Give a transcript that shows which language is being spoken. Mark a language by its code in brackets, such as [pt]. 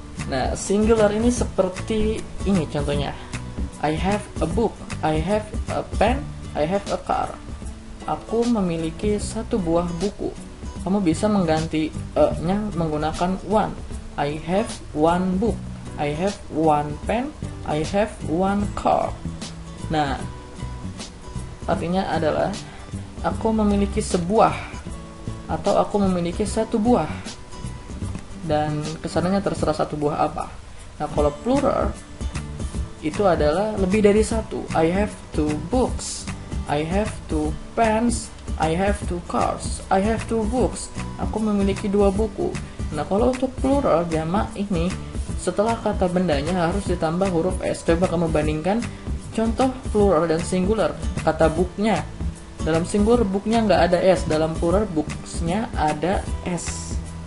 [id] Nah, singular ini seperti ini contohnya. [en] I have a book, I have a pen, I have a car. [id] Aku memiliki 1 buah buku. Kamu bisa mengganti nya menggunakan [en] one. I have 1 book, I have 1 pen, I have 1 car. [id] Nah, artinya adalah aku memiliki sebuah atau aku memiliki 1 buah. Dan kesannya terserah 1 buah apa. Nah, kalau plural itu adalah lebih dari 1. [en] I have 2 books, I have 2 pens, I have 2 cars, I have 2 books. [id] Aku memiliki 2 buku. Nah, kalau untuk plural jamak ini, setelah kata bendanya harus ditambah huruf S. Coba kamu bandingkan contoh plural dan singular. Kata booknya, dalam singular booknya nggak ada S, dalam plural booksnya ada S.